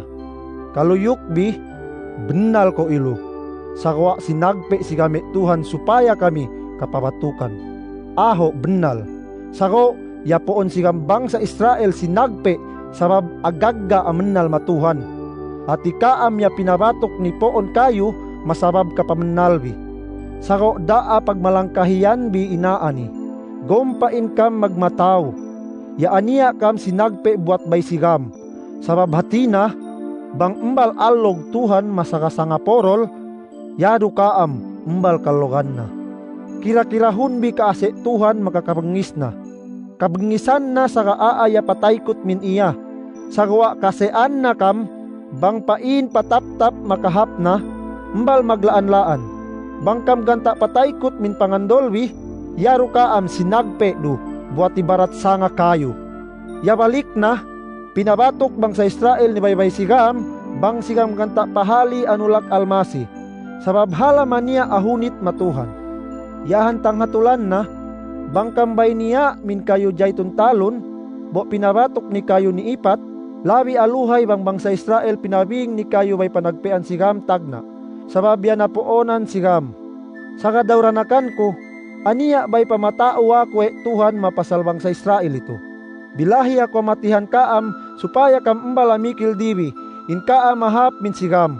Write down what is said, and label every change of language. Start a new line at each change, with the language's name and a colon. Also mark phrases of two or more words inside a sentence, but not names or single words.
Southern Sama: Kaluyuk bi, benal ko ilo, sakwa sinagpe si kami Tuhan supaya kami kapabatukan. Aho benal, sako ya poon si gambang sa Israel sinagpe, sabab agagga amenal matuhan. At ikaam ya pinabatok ni poon kayo, masabab ka pamenalbi. Sako daa pagmalangkahiyan bi inaani, gompain kam magmataw. Ya ania kam sinagpe buat bay sigam, sabab hatina, bang embal alog Tuhan masakasanga porol, yado kaam embal kalogan na. Kira-kirahun bi kaase Tuhan makakabengis na. Kabengisan na sa kaaaya pataykot min iya, sagwa kasean na kam, bang pain patap-tap makahap na, mbal maglaan-laan. Bangkam ganta pataykot min pangandolwi, yaro kaam sinagpe do, buat ibarat sanga kayo. Yabalik na, pinabatok bang sa Israel ni baybay sigam, bang sigam ganta pahali anulak almasi, sabab halaman niya ahunit matuhan. Yahantang hatulan na, bangkam bay niya min kayo jayton talon, bo pinabatok ni kayo ni ipat, labi aluhay bang bangsa Israel pinabing ni kayo bay panagpean sigam tagna, sabab yan napoonan sigam. Saka daw ranakan ko, aniya bay pamatao ako Tuhan mapasalbang sa Israel ito. Bilahi ako matihan kaam, supaya kam embalamikil dibi, in kaam mahap min sigam.